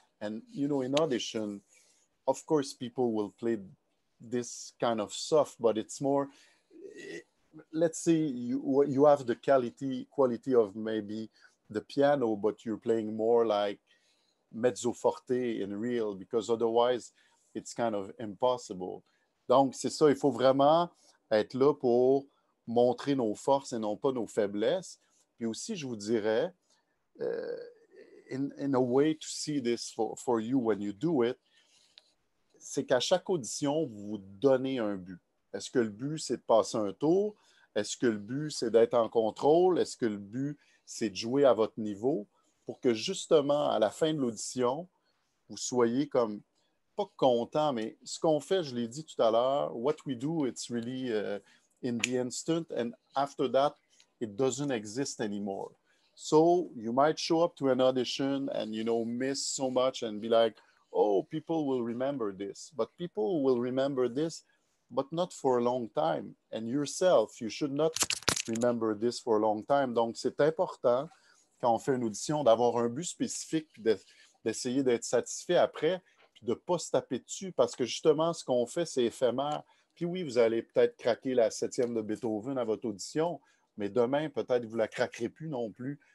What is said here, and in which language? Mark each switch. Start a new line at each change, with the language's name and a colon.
English: And, in audition, of course, people will play this kind of soft, but it's more, let's say you have the quality of maybe the piano, but you're playing more like mezzo forte in real, because otherwise it's kind of impossible.
French: Donc, c'est ça, il faut vraiment être là pour montrer nos forces et non pas nos faiblesses. Puis aussi, je vous dirais,
English: in a way to see this for you when you do it,
French: c'est qu'à chaque audition, vous vous donnez un but. Est-ce que le but, c'est de passer un tour? Est-ce que le but, c'est d'être en contrôle? Est-ce que le but, c'est de jouer à votre niveau? Pour que justement, à la fin de l'audition, vous soyez comme, pas content, mais ce qu'on fait, je l'ai dit tout à l'heure,
English: what we do, it's really in the instant, and after that, it doesn't exist anymore. So you might show up to an audition and, miss so much and be like, oh, people will remember this. But people will remember this, but not for a long time. And yourself, you should not remember this for a long time.
French: Donc, c'est important, quand on fait une audition, d'avoir un but spécifique, puis d'essayer d'être satisfait après, puis de ne pas se taper dessus, parce que justement, ce qu'on fait, c'est éphémère. Puis oui, vous allez peut-être craquer la 7e de Beethoven à votre audition, mais demain, peut-être vous ne la craquerez plus non plus.